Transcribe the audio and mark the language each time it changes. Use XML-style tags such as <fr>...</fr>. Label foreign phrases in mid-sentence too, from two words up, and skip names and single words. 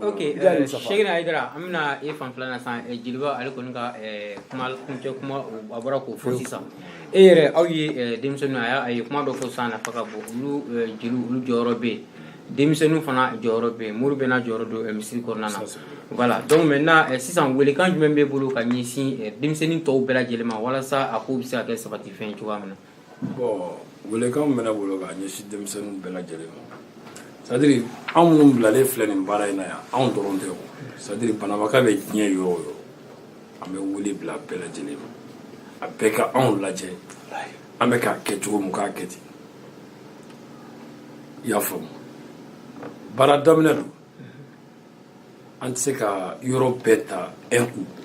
<bm>ok Cheikhna Haidara an bɛna e fan filanan san jeliba ale kɔni ka kuma kuncɛ kuma a bɔra k'o fɔ sisan e yɛrɛ aw ye denmisɛnninw a ye kuma dɔ fɔ sisan nafa ka bon olu jeliw olu jɔyɔrɔ bɛ yen denmisɛnninw fana jɔyɔrɔ bɛ yen mori bɛ n'a jɔyɔrɔ don misiri kɔnɔna na</bm> <fr>voilà donc maintenant</fr> <bm>sisan welekan jumɛn b'e bolo ka ɲɛsin denmisɛnnin tɔw bɛɛ lajɛlen ma walasa a ko bɛ se ka kɛ sabatifɛn cogoya min na bon welekan bɛ ne bolo ka ɲɛsin denmisɛnninw bɛɛ lajɛlen ma</bm> <fr>c'est à dire</fr> <bm>anw minnu bilalen filɛ nin baara in na yan anw dɔrɔn tɛ o</bm> <fr>c'est à dire</fr> <bm>banabaga bɛ diɲɛ yɔrɔ o yɔrɔ an bɛ wele bila bɛɛ lajɛlen ma a bɛɛ ka anw lajɛ an bɛ k'a kɛ cogo min k'a kɛ ten i y'a faamu baara daminɛ don an tɛ se ka yɔrɔ bɛɛ ta</bm> <fr>un coup</fr>